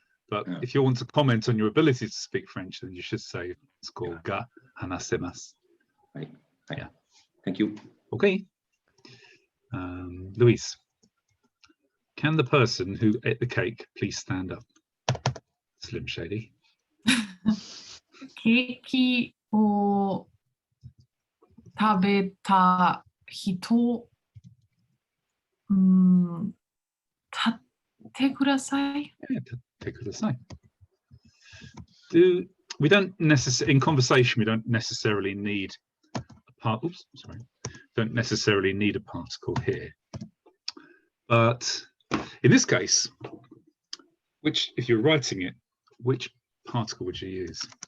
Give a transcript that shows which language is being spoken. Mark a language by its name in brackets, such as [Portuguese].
[English] But if you want to comment on your ability to speak French, then you should say it's called ga hanasemasu. Right. Yeah. Thank you. Okay. Luis, can the person who ate the cake please stand up? Slim Shady. [Japanese] ケーキを食べた人、立ってください。 [English] Yeah, take it aside. We don't necessarily in conversation we don't necessarily need a don't necessarily need a particle here. But in this case, if you're writing it, which particle would you use?